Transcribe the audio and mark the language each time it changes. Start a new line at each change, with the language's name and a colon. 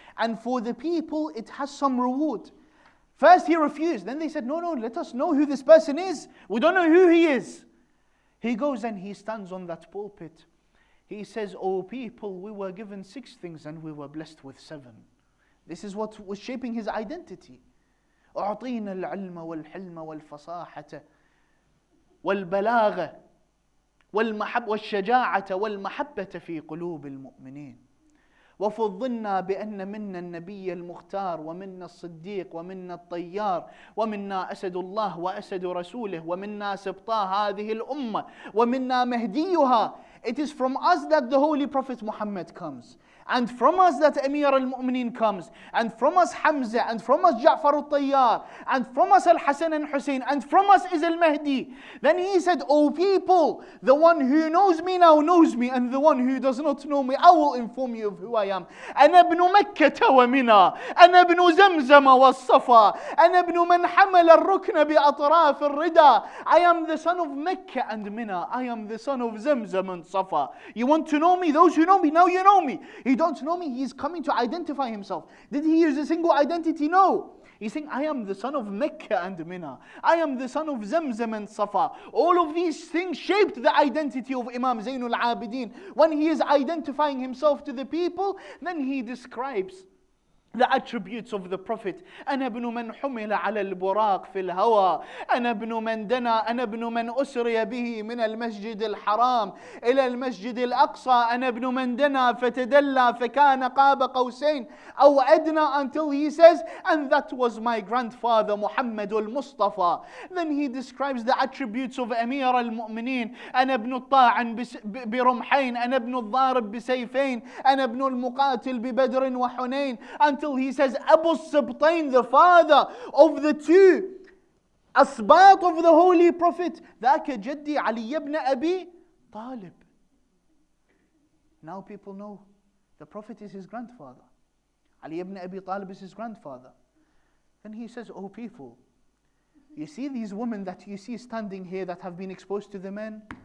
English: And for the people it has some reward. First he refused. Then they said, no, let us know who this person is. We don't know who he is. He goes and he stands on that pulpit. He says, O people, we were given 6 things and we were blessed with 7. This is what was shaping his identity.
Arabic: أعطينا العلم والحلم والفصاحة والبلاغة والشجاعة والمحبة في قلوب المؤمنين. وفضلنا بأن منا النبي المختار ومنا الصديق ومنا الطيار ومنا أسد الله وأسد رسوله ومنا سبطاء هذه الأمة ومنا مهديها.
English: It is from us that the Holy Prophet Muhammad comes. And from us that Amir al-Mu'mineen comes. And from us Hamza. And from us Ja'far al-Tayyar. And from us Al-Hasan and Hussein. And from us is Al-Mahdi. Then he said, O people, the one who knows me now knows me. And the one who does not know me, I will inform you of who I am.
Arabic: أنا ابن مكة ومنى. أنا ابن زمزم والصفا. أنا ابن من حمل الركن بأطراف الردى.
English: I am the son of Mecca and Mina. I am the son of Zamzam and Safa. You want to know me? Those who know me, now you know me. You don't know me, he's coming to identify himself. Did he use a single identity? No. He's saying, I am the son of Mecca and Mina. I am the son of Zamzam and Safa. All of these things shaped the identity of Imam Zain al-Abidin. When he is identifying himself to the people, then he describes the attributes of the Prophet.
Arabic: أنا ابن من حمل على البراق في الهوى. أنا ابن من دنا. أنا ابن من أسري به من المسجد الحرام إلى المسجد الأقصى. أنا ابن من دنا فتدلى فكان قاب قوسين أو أدنى,
English: until he says, and that was my grandfather Muhammad al-Mustafa. Then he describes the attributes of Amir al-Mu'mineen.
Arabic: أنا ابن الطاعن برمحين. أنا ابن الضارب بسيفين. أنا ابن المقاتل ببدر وحنين.
English: Until he says, Abu Sibtain, the father of the 2 asbat of the Holy Prophet.
Arabic: ذاك جدي
English: علي ibn Abi Talib. Now people know the Prophet is his grandfather. Ali ibn Abi Talib is his grandfather. Then he says, oh people, you see these women that you see standing here that have been exposed to the men?